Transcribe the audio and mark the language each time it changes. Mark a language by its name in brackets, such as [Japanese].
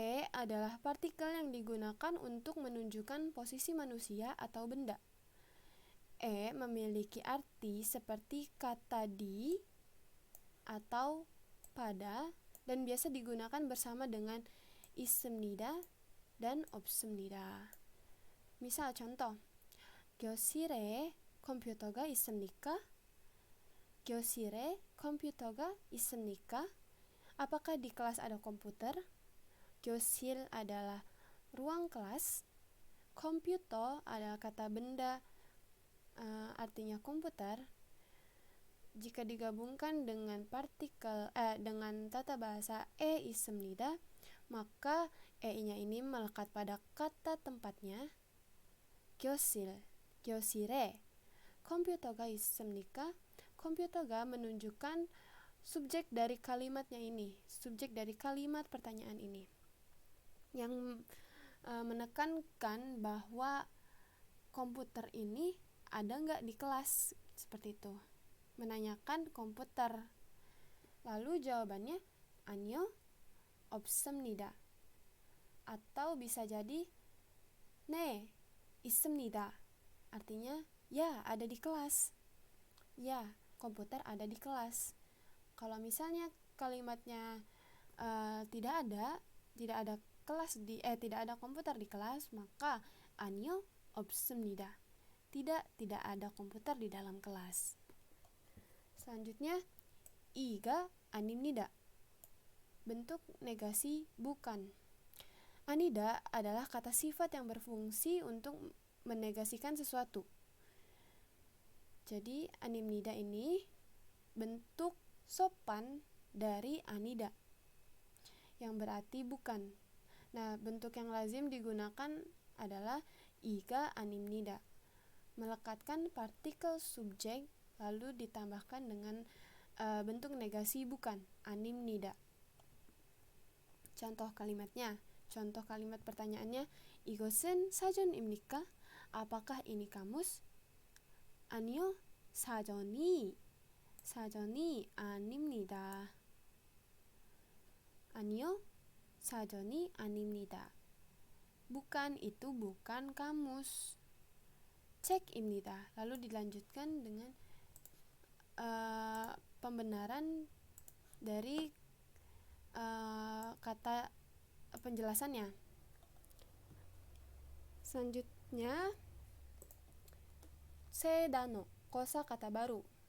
[Indonesian] Adalah partikel yang digunakan untuk menunjukkan posisi manusia atau benda. Memiliki arti seperti kata di, atau pada dan biasa digunakan bersama dengan 있습니다 dan 없습니다. misal contoh, [Korean] 교실에 컴퓨터가 있습니까? 교실에 컴퓨터가 있습니까? [Indonesian] Apakah di kelas ada komputer? 교실 adalah ruang kelas. komputer adalah kata benda, artinya komputer. Jika digabungkan dengan dengan tata bahasa 있습니다, maka nya ini melekat pada kata tempatnya. [Korean] 교실, 교실에 컴퓨터가 있습니까? [Indonesian] 컴퓨터가 menunjukkan subjek dari kalimatnya ini, subjek dari kalimat pertanyaan ini, yang menekankan bahwa komputer ini ada nggak di kelas, seperti itu, menanyakan komputer. Lalu jawabannya [Korean] 아니요, 없습니다. [Indonesian] Atau bisa jadi [Korean] 네, 있습니다. [Indonesian] Artinya ya, ada di kelas. Ya, komputer ada di kelas. Kalau misalnya kalimatnya tidak ada kelas tidak ada komputer di kelas, maka [Korean] 아니요, 없습니다. [Indonesian] Tidak ada komputer di dalam kelas. Selanjutnya, [Korean] 이가 아닙니다. [Indonesian] Bentuk negasi bukan. 아니다 adalah kata sifat yang berfungsi untuk menegasikan sesuatu. Jadi 아닙니다 ini bentuk sopan dari 아니다, yang berarti bukan. Nah, bentuk yang lazim digunakan adalah 이가 아닙니다, melekatkan partikel subjek lalu ditambahkan dengan bentuk negasi bukan, 아닙니다. Contoh kalimatnya, contoh kalimat pertanyaannya, [Korean] 이것은 사전입니까? [Indonesian] Apakah ini kamus? [Korean] 아니요, 사전이 아닙니다. 아니요, 사전이 아닙니다. [Indonesian] Bukan, itu bukan kamus. [Korean] 책입니다. [Indonesian] Lalu dilanjutkan dengan pembenaran dari kata penjelasannya. Selanjutnya, sedano, kosa kata baru.